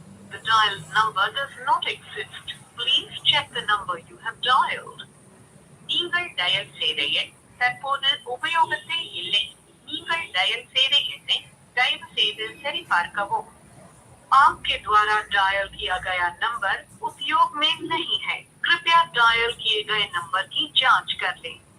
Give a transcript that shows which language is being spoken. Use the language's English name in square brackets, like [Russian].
[English] The dialed number does not exist. Please check the number you have dialed. [Tamil] நீங்கள் dial செய்த எண் தற்போது உபயோகத்தில் இல்லை. நீங்கள் டயல் செய்த எண்ணை தயவு செய்து சரிபார்க்கவும். [Hindi] आपके द्वारा डायल किया गया नंबर उपयोग में नहीं है. कृपया डायल किए गए नंबर की जांच कर लें.